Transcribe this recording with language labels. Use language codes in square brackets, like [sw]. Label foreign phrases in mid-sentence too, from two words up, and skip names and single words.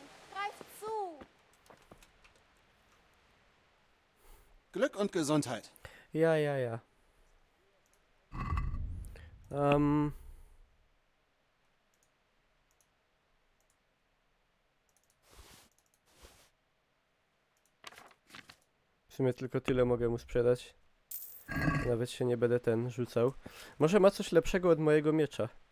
[de] Greift zu. Glück und Gesundheit. Ja, ja, ja. [pl] W sumie tylko tyle mogę mu sprzedać. Nawet się nie będę rzucał. Może ma coś lepszego od mojego miecza.